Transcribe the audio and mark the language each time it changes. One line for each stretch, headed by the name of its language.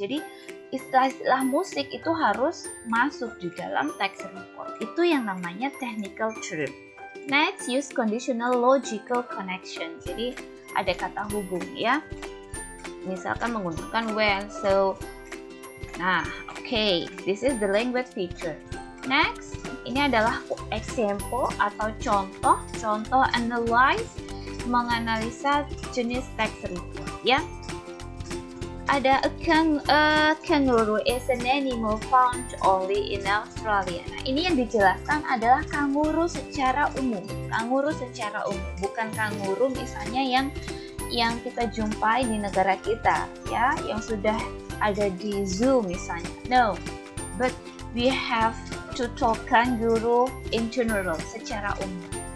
Indonesian: Jadi istilah-istilah musik itu harus masuk di dalam text report. Itu yang namanya
English: technical term. Next, use conditional logical connection.
Indonesian: Jadi ada kata hubung, ya. Misalkan menggunakan when, so.
English: Nah, okay, this is the language feature.
Indonesian: Next, ini adalah example atau contoh analyze, menganalisa jenis text report, ya.
English: Ada a kangaroo is an animal found only in Australia.
Indonesian: Nah, ini yang dijelaskan adalah kanguru secara umum. Kanguru secara umum, bukan kanguru misalnya yang kita jumpai di negara kita, ya, yang sudah ada di zoo misalnya.
English: No, but we have to talk kangaroo in general,
Indonesian: secara umum.